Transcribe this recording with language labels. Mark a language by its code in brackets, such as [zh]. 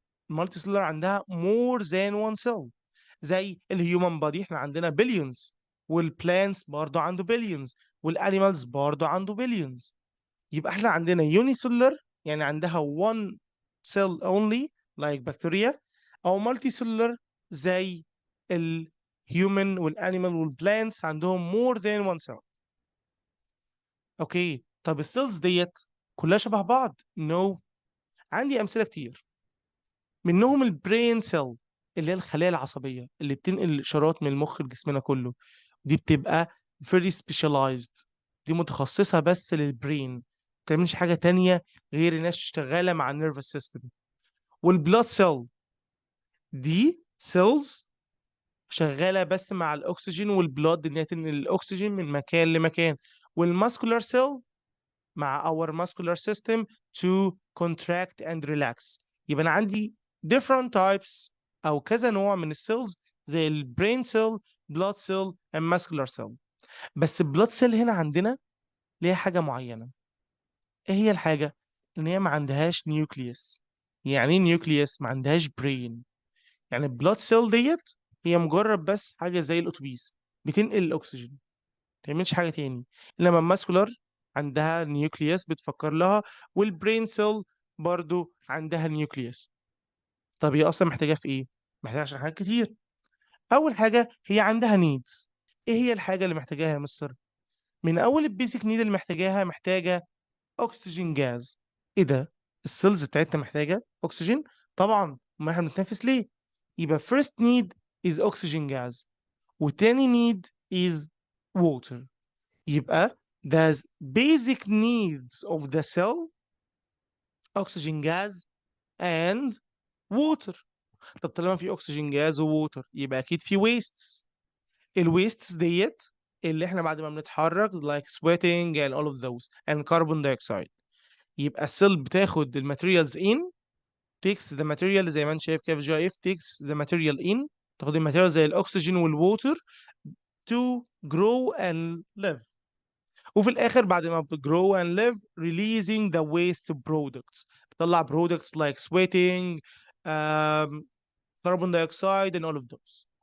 [ar] المالتي سيلر عندها [en] more than one cell [ar] زي الهيومن بادي احنا عندنا billions، والبلانتس برضو عنده billions، والانيمالز برضو عنده billions. يبقى احنا عندنا يوني سيلر يعني عندها [en] one cell only like bacteria، [ar] او مالتي سيلر زي [en] human والanimal والplants [ar] عندهم [en] more than one cell. [ar] اوكي، طب السيلز ديت كلها شبه بعض؟ [en] No. [ar] عندي امثله كتير، منهم البرين سيل اللي هي الخلايا العصبيه اللي بتنقل الاشارات من المخ لجسمنا كله. دي بتبقى [en] very specialized، [ar] دي متخصصه بس للبرين، ما بتعملش حاجه تانية غير انها شغاله مع النيرفس سيستم. والبلاد سيل دي سيلز شغاله بس مع الاكسجين والبلاد، ان هي تنقل الاكسجين من مكان لمكان. والماسكولار سيل مع [en] our muscular system to contract and relax. [ar] يبقى انا عندي [en] different types [ar] او كذا نوع من السيلز زي البرين سيل، [en] blood cell and muscular cell. [ar] بس البلاد سيل هنا عندنا ليها حاجه معينه. ايه هي الحاجه؟ ان هي ما عندهاش نيوكليوس. يعني ايه نيوكليوس؟ ما عندهاش برين. يعني البلاد سيل ديت هي مجرد بس حاجه زي الاتوبيس بتنقل الاكسجين، ما تعملش حاجه تاني. انما الماسكولار عندها نيوكليوس بتفكر لها، والبرين سيل برضو عندها نيوكليوس. طب هي اصلا محتاجه في ايه؟ محتاجه عشان حاجات كتير. اول حاجه هي عندها نيدز. ايه هي الحاجه اللي محتاجاها يا مستر؟ من اول البيسك نيد اللي محتاجاها، محتاجه اكسجين جاز. ايه ده؟ السيلز بتاعتنا محتاجه اكسجين؟ طبعا، ما احنا بنتنفس ليه؟ يبقى [en] first need is oxygen gas، [ar] وتاني [en] need is water. [ar] يبقى [en] the basic needs of the cell oxygen gas and water. [ar] طب طالما في [en] oxygen gas [ar] وووتر يبقى اكيد في wastes. الويستس ديت اللي احنا بعد ما بنتحرك [en] like sweating and all of those and carbon dioxide. [ar] يبقى السيل بتاخد الماتيريالز in، takes the material زي ما انت شايف كده في جي اف [en] takes the material in، [ar] تاخد الماتيريال زي الاكسجين والووتر [en] to grow and live. [ar] وفي الاخر بعد ما بتجرو [en] and live releasing the waste products، [ar] بتطلع [en] products like sweating, um, carbon dioxide and all of those.